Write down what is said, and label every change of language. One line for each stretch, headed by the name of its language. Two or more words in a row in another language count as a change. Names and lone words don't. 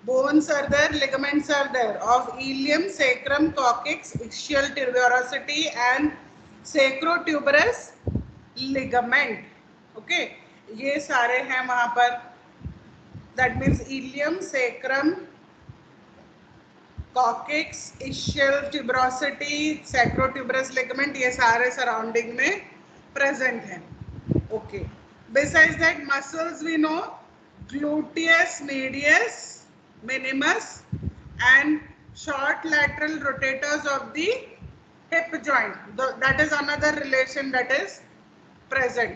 English: Bones are there, ligaments are there of ilium, sacrum, coccyx, ischial tuberosity and sacrotuberous ligament.
Hindi: Okay, ये सारे हैं वहां पर.
English: That means ilium, sacrum, coccyx, ischial tuberosity, sacrotuberous ligament,
Hindi: ये सारे सराउंडिंग में प्रेजेंट हैं.
English: Okay. Besides that, muscles we know gluteus medius, minimus, and short lateral rotators of the hip joint. That is another relation that is present.